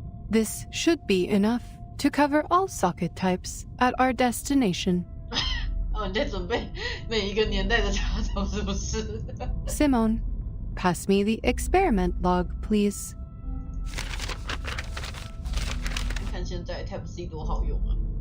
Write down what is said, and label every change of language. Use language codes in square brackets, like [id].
[en] This should be enough to cover all socket types at our destination. [zh] 哦，你在准备每一个年代的插头是不是？ [en] Simone, pass me the experiment log, please. [zh] 看现在 Type C 多好用啊！